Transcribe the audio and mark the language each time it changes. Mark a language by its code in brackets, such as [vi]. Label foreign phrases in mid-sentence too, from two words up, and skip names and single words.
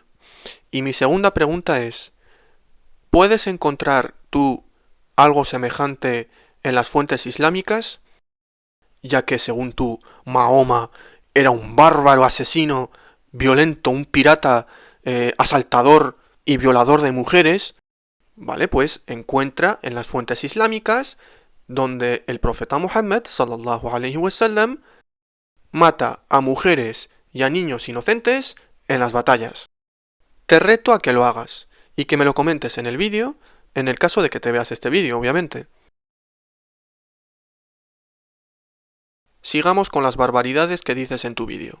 [es] Y mi segunda pregunta es: ¿puedes encontrar tú algo semejante en las fuentes islámicas? Ya que según tú, Mahoma era un bárbaro asesino, violento, un pirata, asaltador y violador de mujeres, vale, pues encuentra en las fuentes islámicas donde el profeta Muhammad [ar] صلى الله عليه وسلم [es] mata a mujeres y a niños inocentes en las batallas. Te reto a que lo hagas y que me lo comentes en el vídeo, en el caso de que te veas este vídeo, obviamente. Sigamos con las barbaridades que dices en tu vídeo.